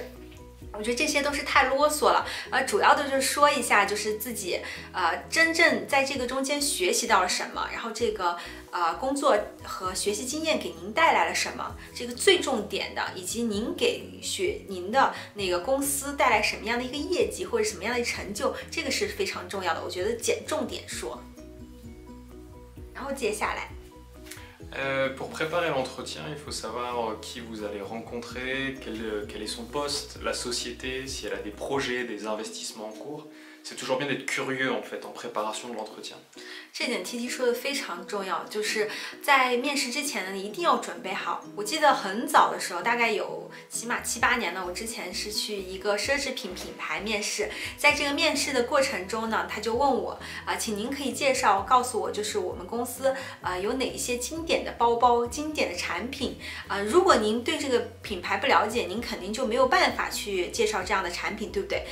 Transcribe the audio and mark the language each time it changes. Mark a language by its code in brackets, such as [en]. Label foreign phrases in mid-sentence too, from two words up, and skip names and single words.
[zh] 我觉得这些都是太啰嗦了，主要的就是说一下，就是自己真正在这个中间学习到了什么，然后这个工作和学习经验给您带来了什么，这个最重点的，以及您给您的那个公司带来什么样的一个业绩或者什么样的成就，这个是非常重要的。我觉得捡重点说，然后接下来。 [fr] Pour préparer l'entretien, il faut savoir qui vous allez rencontrer, quel est son poste, la société, si elle a des projets, des investissements en cours. c'est toujours bien d'être curieux en fait en préparation de l'entretien. [zh] 这点 TT 说的非常重要，就是在面试之前呢，你一定要准备好。我记得很早的时候，大概有起码7、8年呢，我之前是去一个奢侈品品牌面试，在这个面试的过程中呢，他就问我请您可以告诉我，就是我们公司有哪一些经典的包包、经典的产品如果您对这个品牌不了解，您肯定就没有办法去介绍这样的产品，对不对？